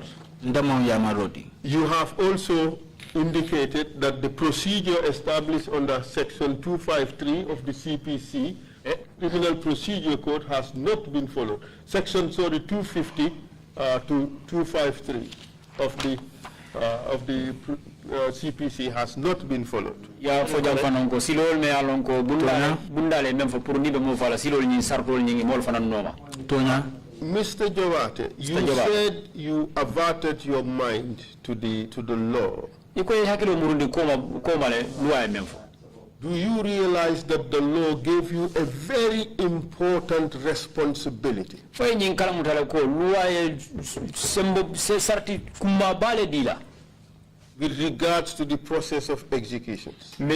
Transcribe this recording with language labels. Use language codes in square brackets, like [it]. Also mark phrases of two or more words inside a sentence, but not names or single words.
[en] You have also indicated that the procedure established under Section 253 of the CPC, Criminal Procedure Code, has not been followed. Section 250 to 253 of the CPC has not been followed. [ff] Ya fo jam fanan ko silol me alon ko bundale mem fo pour ni be mo fala silol ni sartol ni mol fanan noma. Tonya. [en] Mr. Jobateh, you said you averted your mind to the law. Do you realize that the law gave you a very important responsibility? With regards to the process of executions.